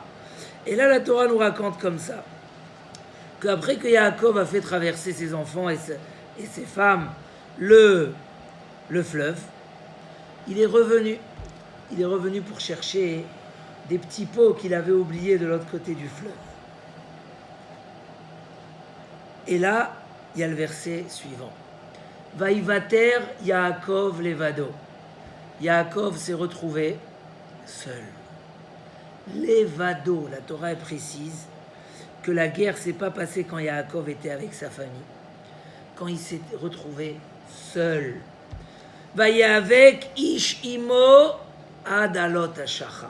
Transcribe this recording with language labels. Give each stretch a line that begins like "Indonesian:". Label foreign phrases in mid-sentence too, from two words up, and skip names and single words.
French: Et là, la Torah nous raconte comme ça, qu'après que Yaakov a fait traverser ses enfants et ses femmes le fleuve, il est revenu. Il est revenu pour chercher des petits pots qu'il avait oubliés de l'autre côté du fleuve. Et là, il y a le verset suivant.
Hebrew: ויותר יעקב לבדו.
French: Yaakov s'est retrouvé seul. Levado, la Torah est précise que la guerre ne s'est pas passée quand Yaakov était avec sa famille, quand il s'est retrouvé seul.
Hebrew: ויאבק איש עמו עד עלות השחר.